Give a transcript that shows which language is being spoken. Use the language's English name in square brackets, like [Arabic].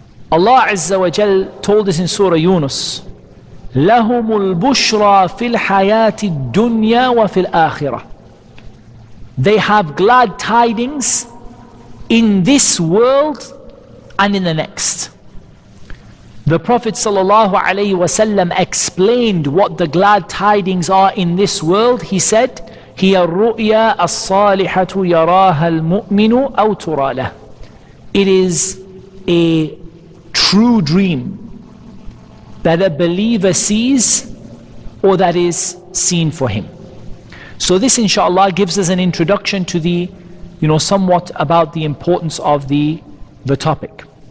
[English] Allah Azza wa Jal told us in Surah Yunus, [Arabic] لَهُمُ الْبُشْرَى فِي الْحَيَاةِ الدُّنْيَا وَفِي الْآخِرَةِ. [English] They have glad tidings in this world and in the next. The Prophet ﷺ explained what the glad tidings are in this world. He said, [Arabic] هي الرؤيا الصالحة يراها المؤمن أو ترى له. [English] It is a true dream that a believer sees or that is seen for him. So this inshallah gives us an introduction to the, somewhat about the importance of the topic.